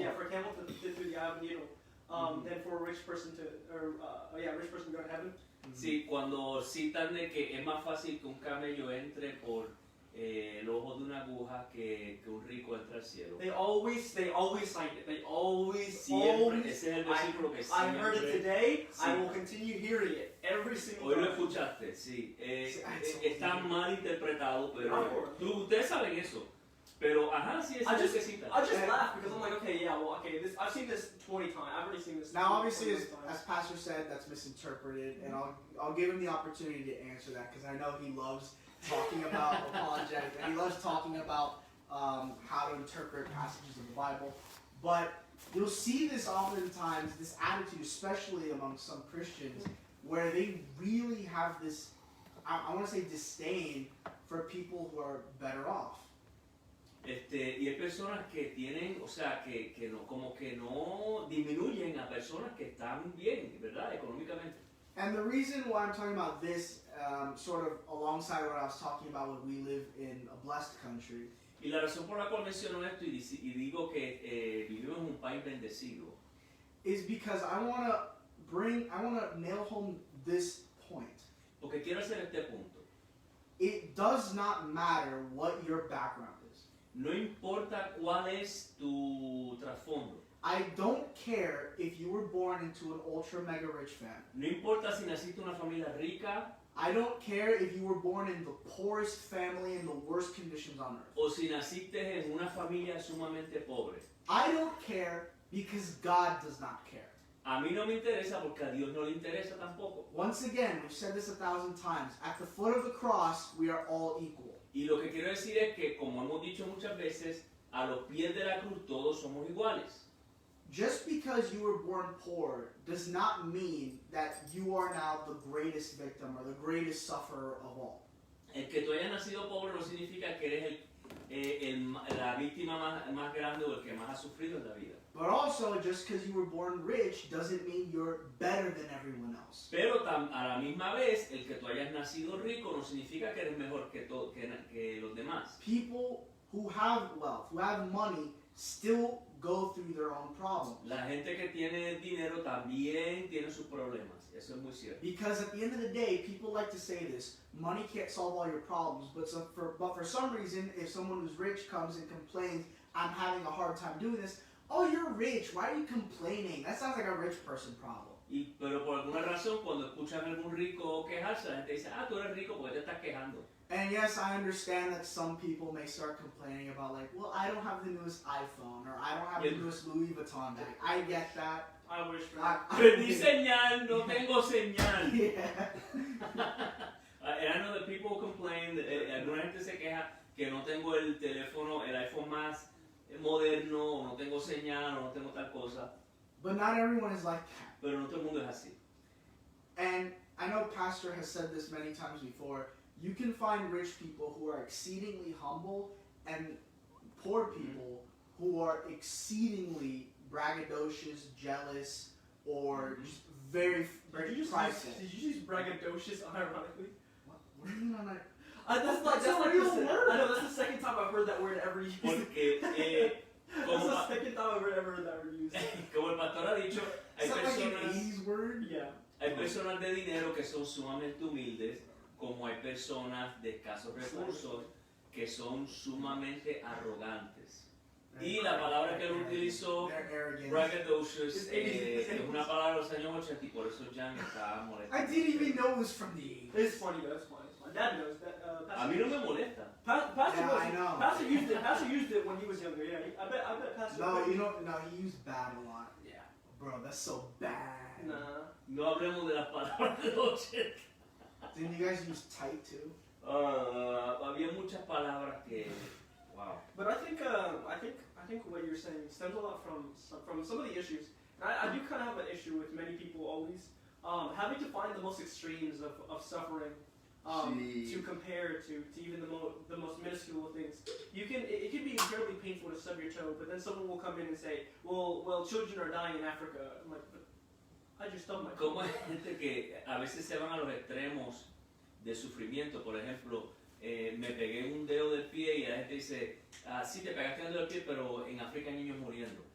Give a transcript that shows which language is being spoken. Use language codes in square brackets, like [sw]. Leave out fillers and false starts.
[en] Yeah, for a camel to fit through the eye of a needle, than for a rich person to rich person to go to heaven. [es] Sí, cuando citan de que es más fácil que un camello entre por el ojo de una aguja que un rico entre al cielo. [en] They always cite it. They always. [es] Siempre, ese es el versículo que [en] I heard it [es] siempre. [en] today. [es] Sí. [en] I will continue hearing it every single [es] Hoy lo [en] time. [es] escuchaste, sí. Está mal interpretado, pero [en] Sure. [es] ustedes saben eso. Pero, sí, es el que cita. [en] I just laugh because I'm like, okay, yeah, well, okay, I've seen this 20 times. I've already seen this. Now, obviously, 20 as Pastor said, that's misinterpreted, and I'll give him the opportunity to answer that because I know he loves talking about apologetics and he loves talking about how to interpret passages of the Bible, but you'll see this oftentimes, this attitude, especially among some Christians, where they really have this, I want to say, disdain for people who are better off. [es] Y hay personas que tienen, o sea, que no, como que no disminuyen a personas que están bien, ¿verdad? Económicamente. [en] And the reason why I'm talking about this, sort of alongside what I was talking about when we live in a blessed country, [es] Y la razón por la cual menciono esto y digo que vivimos en un país bendecido, [en] is because I want to nail home this point. [es] porque quiero hacer este punto. [en] It does not matter what your background is. [es] No importa cuál es tu trasfondo. [en] I don't care if you were born into an ultra mega rich family. [es] No importa si naciste en una familia rica [en] I don't care if you were born in the poorest family in the worst conditions on earth. [es] o si naciste en una familia sumamente pobre. [en] I don't care because God does not care. [es] A mí no me interesa porque a Dios no le interesa tampoco. [en] Once again, we've said this 1,000 times. At the foot of the cross, we are all equal. [es] Y lo que quiero decir es que, como hemos dicho muchas veces, a los pies de la cruz todos somos iguales. [en] Just because you were born poor does not mean that you are now the greatest victim or the greatest sufferer of all. [es] El que tú hayas nacido pobre no significa que eres la víctima más grande o el que más ha sufrido en la vida. [en] But also, just because you were born rich doesn't mean you're better than everyone else. [es] Pero a la misma vez, el que tú hayas nacido rico no significa que eres mejor que los demás. [en] People who have wealth, who have money, still go through their own problems. [es] La gente que tiene dinero también tiene sus problemas. Eso es muy cierto. [en] Because at the end of the day, people like to say this, money can't solve all your problems, but for some reason, if someone who's rich comes and complains, I'm having a hard time doing this, oh, you're rich, why are you complaining? That sounds like a rich person problem. Pero por alguna razón, cuando escuchan a algún rico quejarse, la gente dice, tú eres rico porque te estás quejando. And yes, I understand that some people may start complaining about like, well, I don't have the newest iPhone, or I don't have the newest Louis Vuitton bag. I get that. I wish for that. [es] Perdí señal, no tengo señal. [en] Yeah. And I know that people complain, [es] alguna gente se queja que no tengo el teléfono, el iPhone más moderno, o no tengo señal, o no tengo tal cosa. [en] But not everyone is like that. [es] Pero no todo el mundo es así. [en] And I know Pastor has said this many times before, you can find rich people who are exceedingly humble and poor people who are exceedingly braggadocious, jealous, or just very, very prideful. Did you use braggadocious unironically? What do you mean on that? That's a real word. I know, that's the second time I've heard that word ever used. [es] Porque, [en] That's the second time I've ever heard that word used. [es] como el pastor ha dicho, hay [en] Is that like an [es] personas, [en] 80s word? Yeah. [es] hay personas de dinero que son sumamente humildes, como hay personas de escasos recursos que son sumamente arrogantes. Y la palabra que él utilizó, braggadocious, es una palabra de los años 80 y por eso Jan estaba molesto. [en] I didn't even know it was from the 80s. It's funny though, it's funny. My dad knows that. [es] A mí no me molesta. [en] Pastor, Yeah, I know. Pastor used it when he was younger. Yeah, I bet Pastor. No, he used bad a lot. Yeah. Bro, that's so bad. Nah. [es] No hablemos de las palabras de los 80. [en] Didn't you guys use tight too? [es] Había muchas palabras que, wow. [en] But I think what you're saying stems a lot from some of the issues. And I do kind of have an issue with many people always having to find the most extremes of suffering to compare to even the most minuscule things. It can be incredibly painful to stub your toe, but then someone will come in and say, well, children are dying in Africa. I'm like, but I just stubbed my toe. [es] Como hay gente que a veces se van a los extremos de sufrimiento, por ejemplo, me pegué un dedo del pie y la gente dice, sí te pegaste un dedo del pie, pero en África hay niños muriendo.